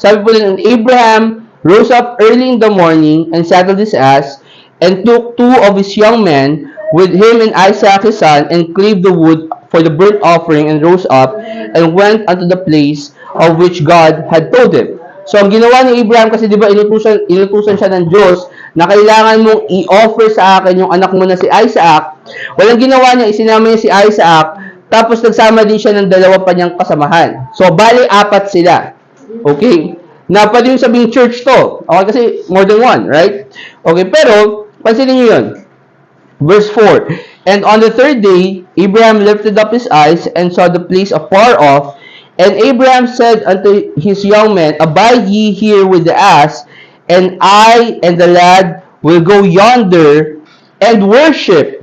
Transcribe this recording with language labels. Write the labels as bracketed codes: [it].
[tl] Sabi po nila, [en] Abraham rose up early in the morning and saddled his ass and took 2 of his young men with him and Isaac his son and cleaved the wood for the burnt offering and rose up and went unto the place of which God had told him. [tl] So, ang ginawa ni Abraham, kasi di ba inutusan siya ng Diyos na kailangan mong i-offer sa akin yung anak mo na si Isaac. Walang ginawa niya, isinama niya si Isaac, tapos nagsama din siya ng dalawa pa niyang kasamahan. So, bali 4 sila. Okay? Na pwede yung sabing church to. Okay, kasi [en] more than one, right? [tl] Okay, pero, pansinin niyo yun. [en] Verse 4, And on the 3rd day, Abraham lifted up his eyes and saw the place afar off. And Abraham said unto his young men, Abide ye here with the ass, and I and the lad will go yonder and worship.